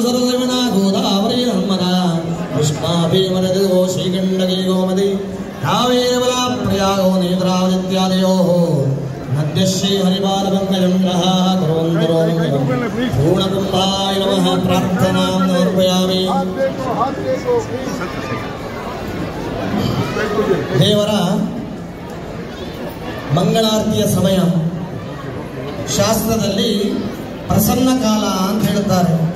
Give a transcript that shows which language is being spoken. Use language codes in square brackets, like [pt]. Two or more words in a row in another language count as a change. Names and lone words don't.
[sa] सरस्वती गोदावरी नर्मदा कृष्णा भीमनदी श्रीगण्डकी गोमती कावेरी प्रयागो नेत्रावतीत्यादयोः नद्यश्री हरिपालपङ्कजं ग्रहाः कुर्वन्तु पूर्णकुम्भाय नमः प्रार्थनां समर्पयामि [kn] ದೇವರ ಮಂಗಳಾರತಿಯ ಸಮಯ ಶಾಸ್ತ್ರದಲ್ಲಿ ಪ್ರಸನ್ನ ಕಾಲ ಅಂತ ಹೇಳ್ತಾರೆ.